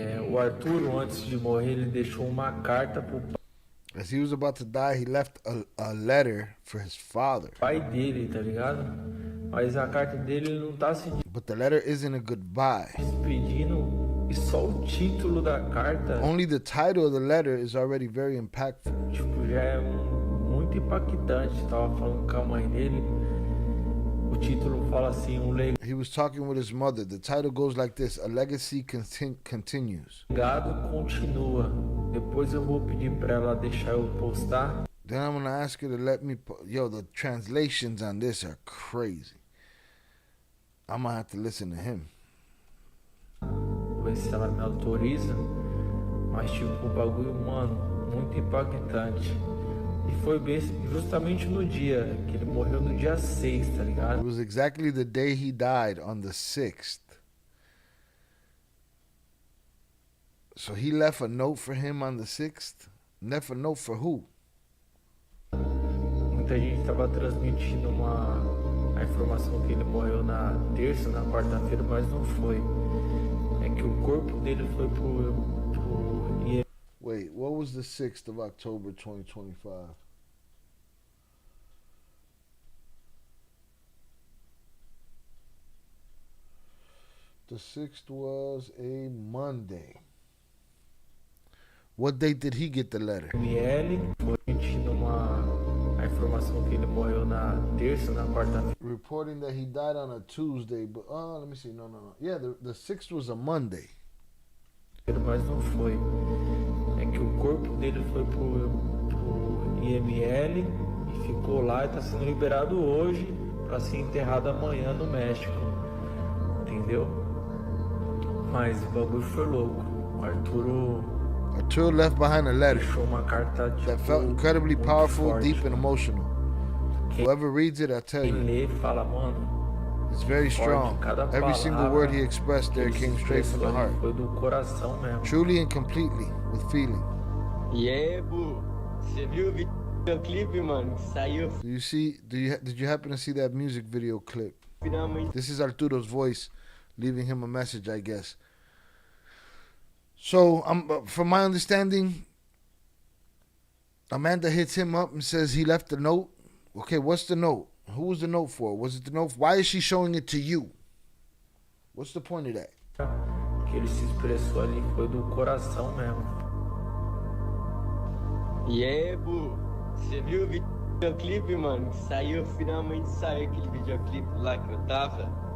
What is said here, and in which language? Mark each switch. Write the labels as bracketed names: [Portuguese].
[Portuguese] O Arturo, antes de morrer, ele deixou uma carta pro [English] As he was about to die, he left a letter for his father. [Portuguese] pai dele, tá ligado? Mas a carta dele ele não tá se [English] But the letter isn't a goodbye. [Portuguese] despedindo e só o título da carta. [English] Only the title of the letter is already very impactful. [Portuguese] Tipo, já é muito impactante. Tava falando com a mãe dele. O título fala assim, [English] He was talking with his mother. The title goes like this: A legacy continues. [Portuguese] legado continua. Depois eu vou pedir pra ela deixar eu postar. [English] Then I'm gonna ask her to let me. Yo, the translations on this are crazy. I'm gonna have to listen to him. [Portuguese] Vou ver se ela me autoriza. Mas tipo, o bagulho, mano, muito impactante. E foi bem justamente no dia que ele morreu, no dia 6, tá ligado? [English] It was exactly the day he died, on the 6th. So he left a note for him on the 6th? Left a note for who? [Portuguese] Muita gente tava transmitindo a informação que ele morreu na terça, na quarta-feira, mas não foi. É que o corpo dele foi pro [English] Wait, what was the 6th of October 2025? The 6th was a Monday. What date did he get the letter? [Portuguese] ML, foi transmitindo a informação que ele morreu na terça, na quarta-feira. [English] Reporting that he died on a Tuesday, but let me see. No. Yeah, the 6th was a Monday. [Portuguese] Mas não foi. É que o corpo dele foi pro IML e ficou lá e tá sendo liberado hoje para ser enterrado amanhã no México. Entendeu? Mas o bagulho foi louco. O [English] Arturo left behind a letter [Portuguese] deixou uma carta tipo, [English] that felt incredibly powerful, [Portuguese] forte. [English] deep, and emotional. Whoever reads it, I tell [Portuguese] Quem [English] you, [Portuguese] lê fala, mano, [English] it's very strong. Every single word he expressed there came straight from the heart. [Portuguese] Foi do coração mesmo. [English] Truly and completely, with feeling. Yeah, Bu. [Portuguese] Você viu o videoclipe, mano? Que saiu [English] Do you see? Did you happen to see that music video clip? [Portuguese] finalmente. [English] This is Arturo's voice, leaving him a message, I guess. So, from my understanding, Amanda hits him up and says he left a note. Okay, what's the note? Who was the note for? Was it the note? Why is she showing it to you? What's the point of that? [Portuguese] Que ele se expressou ali foi do coração mesmo. [English] Yeah, Bu. [Portuguese] Você viu o videoclipe, mano? Que saiu, finalmente saiu aquele videoclipe lá que eu tava.